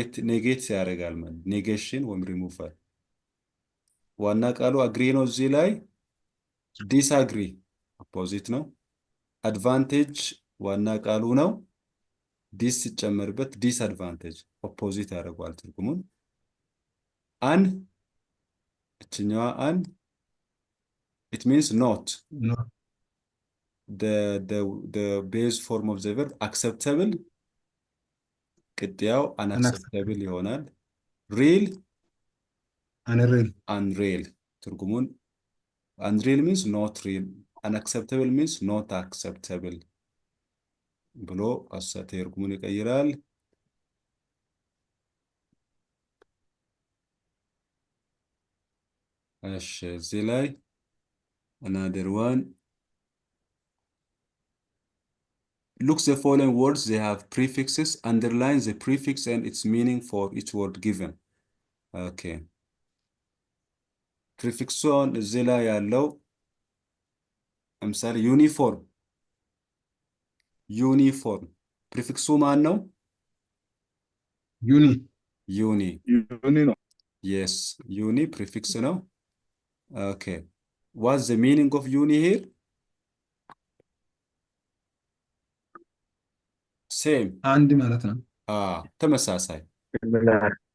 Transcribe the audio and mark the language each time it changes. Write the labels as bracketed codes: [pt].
[am] ኔጌት ያደርጋል ማለት ኔጌሽን ወይም ሪሙቫል። ዋና ቃሉ አግሪ ነው። እዚህ ላይ ዲስአግሪ ኦፖዚት ነው። አድቫንቴጅ ዋና ቃሉ ነው። ዲስ ሲጨመርበት ዲስአድቫንቴጅ ኦፖዚት ያደርገዋል ትርጉሙን። አን እችኛዋ አን [en] it means not. The base form of the verb acceptable [am] ቅጥያው [en] unacceptable [am] ይሆናል። [en] real unreal unreal [am] ትርጉሙን [en] unreal means not real, unacceptable means not acceptable [am] ብሎ ትርጉሙን ይቀይራል። እሺ እዚህ ላይ [en] another one. Look the following words, they have prefixes, underline the prefix and its meaning for each word given. Okay. [am] Prefixon እዚህ ላይ ያለው ለምሳሌ ዩኒፎርም ዩኒፎርም ፕሪፊክሱ ማን ነው? ዩኒ ዩኒ ዩኒ ነው። [en] yes [am] ዩኒ ፕሪፊክስ ነው። [en] okay what's the meaning of uni here? same [am] አንድ ማለት ነው። ተመሳሳይ [en] similar,